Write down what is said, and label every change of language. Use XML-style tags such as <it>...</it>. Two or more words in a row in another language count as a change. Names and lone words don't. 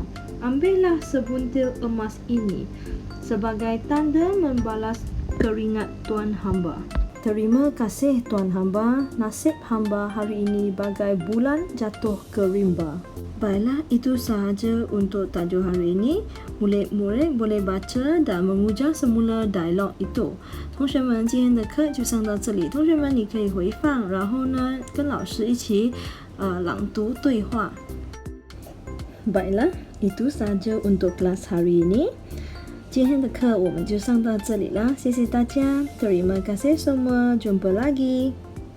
<ms>Ambillah sebuntil emas ini sebagai tanda membalas keringat tuan hamba. Terima kasih tuan hamba. Nasib hamba hari ini bagai bulan jatuh ke rimba. Baiklah, itu sahaja untuk tajuk hari ini. Murid-murid boleh baca dan mengujar semula dialog itu。</ms> <zh>同学们，今天的课就上到这里。同学们，你可以回放，然后呢，跟老师一起朗读对话。</zh> <ms>Baiklah, itu sahaja untuk kelas hari ini。</ms> <zh>今天的课我们就上到这里了，谢谢大家，</zh> <ms>terima kasih semua，jumpa lagi。</ms>